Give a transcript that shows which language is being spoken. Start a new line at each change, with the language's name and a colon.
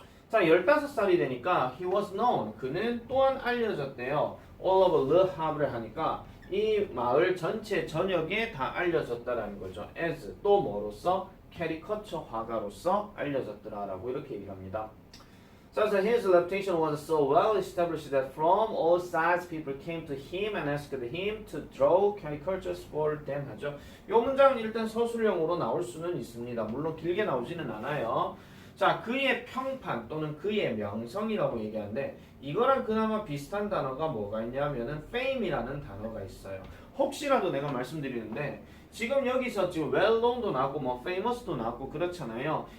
Korean: 자, 15살이 되니까
English: he was known.
Korean: 그는 또한 알려졌대요.
English: all over Le Havre
Korean: 를 하니까 이 마을 전체 전역에 다 알려졌다라는 거죠. as 또 뭐로서? 캐리커처 화가로서 알려졌더라라고 이렇게 얘기를 합니다.
English: So his reputation was so well established that from all sides people came to him and asked him to draw caricatures for them 하죠.
Korean: 이 문장은 일단 서술형으로 나올 수는 있습니다. 물론 길게 나오지는 않아요. 자, 그의 평판 또는 그의 명성이라고 얘기하는데 이거랑 그나마 비슷한 단어가 뭐가 있냐면은 fame이라는 단어가 있어요. 혹시라도 내가 말씀드리는데 지금 여기서 지금 well-known도 나왔고 뭐 famous도 나왔고 그렇잖아요.